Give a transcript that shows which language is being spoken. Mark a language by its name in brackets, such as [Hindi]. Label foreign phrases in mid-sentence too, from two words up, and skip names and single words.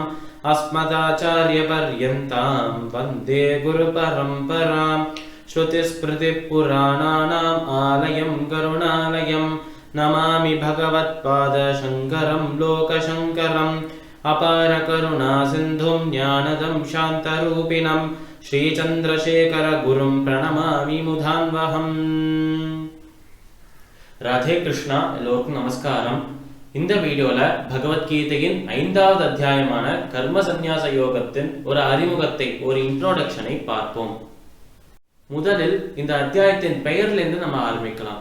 [Sanskrit] अस्मदाचार्यपर्यन्तां वन्दे गुरुपरम्परां श्रुतिस्मृतिपुराणानाम् आलयं करुणालयं नमामि भगवत्पादशङ्करं लोकशङ्करम् अपारकरुणासिन्धुं ज्ञानदं शान्तरूपिणं श्रीचन्द्रशेखरगुरुं प्रणमामि मुधान्वहम्. [Tamil] ராதே கிருஷ்ணா. எல்லோருக்கும் நமஸ்காரம். இந்த வீடியோல பகவத்கீதையின் 5வது அத்தியாயமான கர்ம சந்நியாச யோகத்தின் ஒரு அறிமுகத்தை, ஒரு இன்ட்ரோடக்ஷனை பார்ப்போம். முதலில் இந்த அத்தியாயத்தின் பெயர்லேருந்து நம்ம ஆரம்பிக்கலாம்.